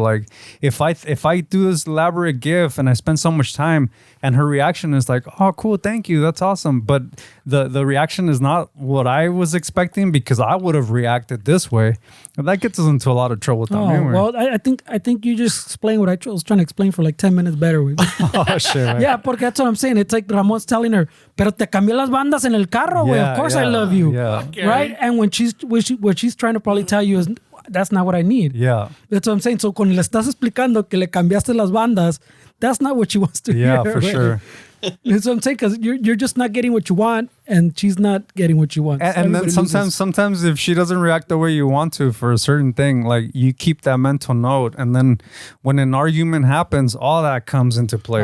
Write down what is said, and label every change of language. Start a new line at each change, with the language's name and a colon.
English: Like, if I do this elaborate gift and I spend so much time and her reaction is like, oh, cool, thank you, that's awesome. But the reaction is not what I was expecting because I would have reacted this way. And that gets us into a lot of trouble. Well, I think you just explained what I was trying to explain for like 10 minutes better. Oh, shit. Right? Yeah, porque that's what I'm saying.
Spanish: It's like Ramon's telling her, pero te cambié las bandas en el carro, güey.
English: Of course I love you. Yeah. Right? And what she's trying to probably tell you is, that's not what I need. Yeah. That's what I'm saying. So cuando le estás explicando que le cambiaste las bandas, that's not what she wants to hear. Yeah, for sure. That's what I'm saying, because you're just not getting what you want, and she's not getting what you want. And then sometimes if she doesn't react the way you want to for a certain thing, like you keep that mental note, and then when an argument happens, all that comes into play.